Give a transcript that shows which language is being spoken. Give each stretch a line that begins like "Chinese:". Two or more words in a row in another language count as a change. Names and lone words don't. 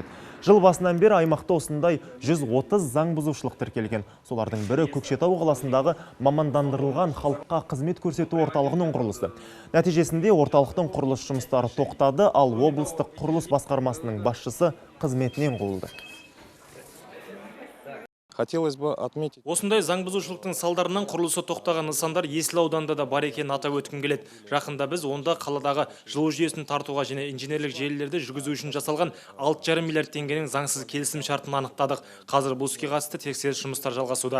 Kazakh: Жыл басынан бері аймақта осындай 130 заң бұзушылық тіркелген. Солардың бірі Көкшетау қаласындағы мамандандырылған халыққа қызмет көрсету орталығының құрылысы. Нәтижесінде орталықтың құрылыс жұмыстары тоқтады, ал облыстық құрылыс басқармасының басшысы қызметінен қуылды.
Russian: Хотелось бы отметить.
Kazakh: Осындай заң бұзушылықтың салдарынан құрылысы тоқтаған нысандар Есіл ауданында да бар екенін атап өткім келеді. Жақында біз онда қаладағы жылу жүйесін тартуға және инженерлік желілерді жүргізу үшін жасалған 6,5 миллиард теңгенің заңсыз келісім шартын анықтадық. Қазір бұл іске қатысты тексеріс жұмыстар жалғасуда.